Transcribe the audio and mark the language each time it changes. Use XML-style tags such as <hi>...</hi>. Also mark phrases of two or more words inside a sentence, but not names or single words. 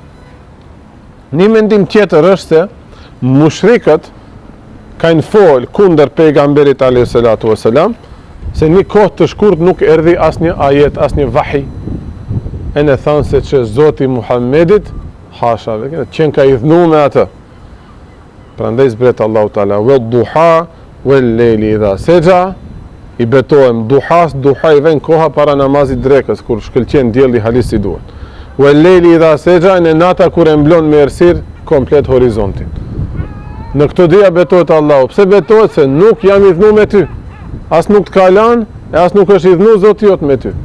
<sq>Një mendim tjetër është se mushrikët kanë folë kunder pejgamberit</sq> <ar>عليه الصلاة والسلام,</ar> <sq>se një kohë të shkurt nuk erdhi asnjë ajet, asnjë vahi. E në thanë se që Zoti Muhammedit, hasha, qenë ka i dhnu me atë. Prandaj zbret Allahu Ta'ala,</sq> <ar>والضحى والليل إذا سجى,</ar> <sq>i betohem duhas, duha i ven koha para namazit drekës, kur shkëlqen dielli halis si duhet.</sq> <ar>والليل إذا سجى,</ar> <sq>në nata kur e mblon me errësirë komplet horizontin. Në këto dia betohet Allahu. Pse betohet? Se nuk jam i dhënë me ty. As nuk të kalan, e as nuk është i dhënë Zoti jot me ty.</sq>